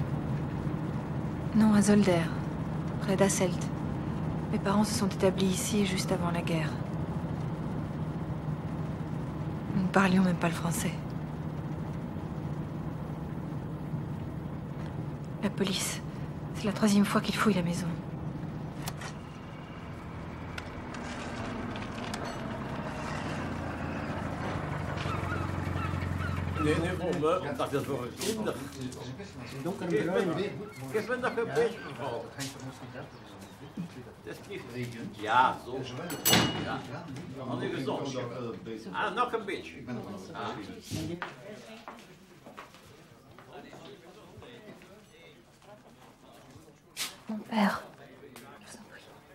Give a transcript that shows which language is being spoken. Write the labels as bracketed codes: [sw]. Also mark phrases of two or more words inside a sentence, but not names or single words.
[fr] Non, à Zolder, près d'Asselt. Mes parents se sont établis ici juste avant la guerre. Nous ne parlions même pas le français. La police. C'est la 3e fois qu'ils fouillent la maison. [nl] Nee, voor me, omdat het voor een kinder. Geef me nog een beetje, mevrouw. Dat is niet... Ja, zo. Ja. Al nu gezond. Ah, nog een beetje. Ah. [fr] Mon père. Je vous en prie.